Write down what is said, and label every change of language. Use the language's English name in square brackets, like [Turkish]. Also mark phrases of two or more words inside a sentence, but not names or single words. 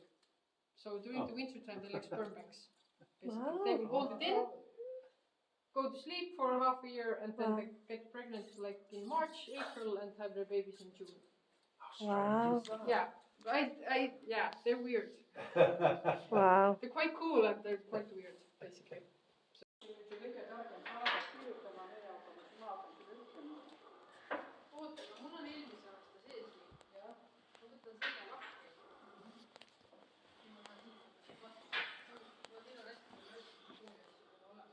[English] So during the winter time, they're like sperm banks. Basically, they will hold it in, go to sleep for half a year, and then they get pregnant like in March, April, and have their babies in June. Wow. Yeah, yeah, they're weird. Wow. They're quite cool and they're quite weird, basically. [Estonian] oota, aga mul on eelmise aasta sees nii, jah. Ma võtan selle lahti. Ma teil on hästi palju asju, olemas.